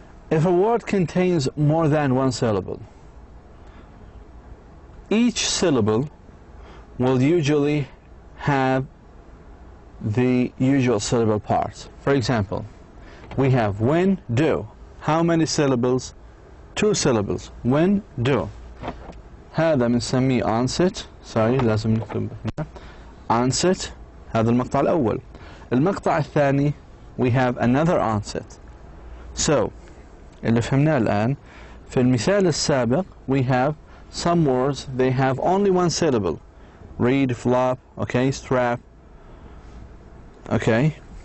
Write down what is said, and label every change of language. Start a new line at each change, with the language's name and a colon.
English: If a word contains more than one syllable, each syllable will usually have the usual syllable parts. For example, we have when, do. How many syllables? 2 syllables. When, do.
Arabic: هذا بنسميه onset. Sorry, لازم نكتب هنا. Onset. هذا المقطع الأول. المقطع الثاني
English: we have another onset. So
Arabic: اللي فهمناه الآن في المثال السابق
English: we have some words they have only one syllable. Read, flop, okay, strap. Okay.